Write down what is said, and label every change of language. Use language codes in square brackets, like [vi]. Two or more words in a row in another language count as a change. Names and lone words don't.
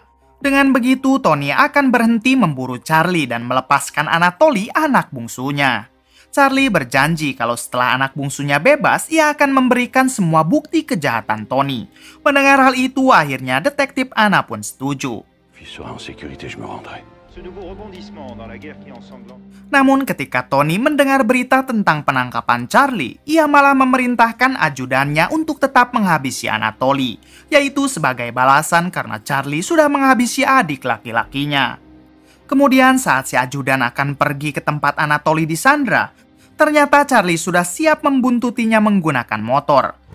[id] Dengan begitu, Tony akan berhenti memburu Charlie dan melepaskan Anatoly, anak bungsunya. Charlie berjanji kalau setelah anak bungsunya bebas, ia akan memberikan semua bukti kejahatan Tony. Mendengar hal itu, akhirnya detektif Anna pun setuju. [fr] Fils sera en sécurité, je me rendrai. [id] Namun ketika Tony mendengar berita tentang penangkapan Charlie, ia malah memerintahkan ajudannya untuk tetap menghabisi Anatoly, yaitu sebagai balasan karena Charlie sudah menghabisi adik laki-lakinya. Kemudian saat si ajudan akan pergi ke tempat Anatoly disandra, ternyata Charlie sudah siap membuntutinya menggunakan motor.